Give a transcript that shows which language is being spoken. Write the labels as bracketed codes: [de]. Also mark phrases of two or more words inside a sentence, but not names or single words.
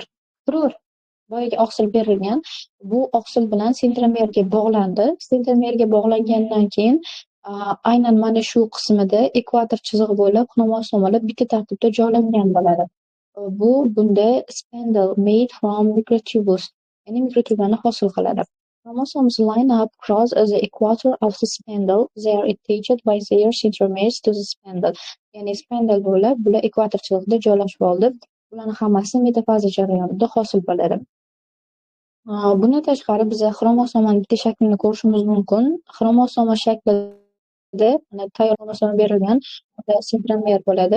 [uz] Boyagi oqsil berilgan. Bu oqsil bilan centromerga bog'landi. Centromerga bog'langandan keyin aynan mana shu qismida ekvator chizig'i bo'ylab xromosomalar bitta tartibda joylangan bo'ladi. Bunda [en] spindle made from microtubules, [uz] ya'ni mikrotublarni hosil qiladi. [en] Chromosomes line up across the equator of the spindle. They are attached by their centromeres to the spindle. [uz] Ya'ni spindle bo'ylab bular ekvator chizig'ida joylashib oldi. Bularning hammasi metafaza jarayonida hosil bo'ladi. Bundan tashqari biz xromosomaning bitta shaklini ko'rishimiz mumkin. Xromosoma shaklida tayyor xromosoma berilgan centromer bo'ladi.